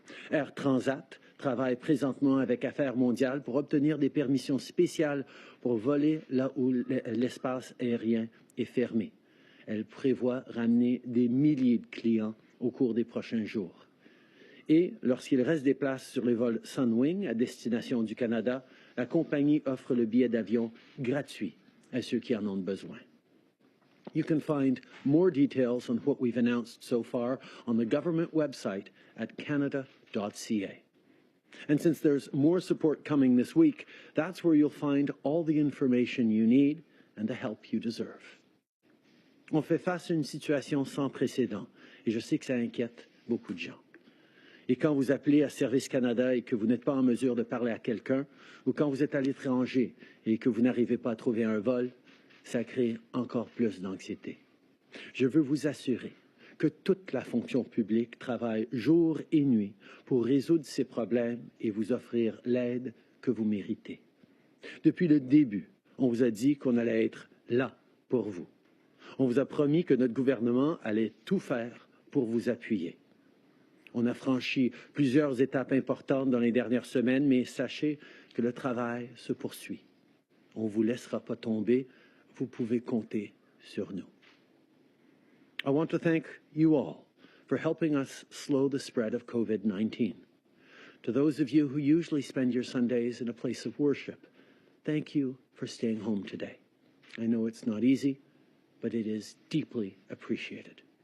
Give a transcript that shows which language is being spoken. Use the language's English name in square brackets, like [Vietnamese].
[French] Air Transat travaille présentement avec Affaires mondiales pour obtenir des permissions spéciales pour voler là où l'espace aérien est fermé. Elle prévoit ramener des milliers de clients au cours des prochains jours. Et lorsqu'il reste des places sur les vols Sunwing à destination du Canada, la compagnie offre le billet d'avion gratuit à ceux qui en ont besoin. [English] You can find more details on what we've announced so far on the government website at Canada.ca. And since there's more support coming this week, that's where you'll find all the information you need and the help you deserve. [French] On fait face à une situation sans précédent et je sais que ça inquiète beaucoup de gens. Et quand vous appelez à Service Canada et que vous n'êtes pas en mesure de parler à quelqu'un, ou quand vous êtes à l'étranger et que vous n'arrivez pas à trouver un vol, ça crée encore plus d'anxiété. Je veux vous assurer que toute la fonction publique travaille jour et nuit pour résoudre ces problèmes et vous offrir l'aide que vous méritez. Depuis le début, on vous a dit qu'on allait être là pour vous. On vous a promis que notre gouvernement allait tout faire pour vous appuyer. On a franchi plusieurs étapes importantes dans les dernières semaines, mais sachez que le travail se poursuit. On ne vous laissera pas tomber. Vous pouvez compter sur nous. [English] I want to thank you all for helping us slow the spread of COVID-19. To those of you who usually spend your Sundays in a place of worship, thank you for staying home today. I know it's not easy, but it is deeply appreciated.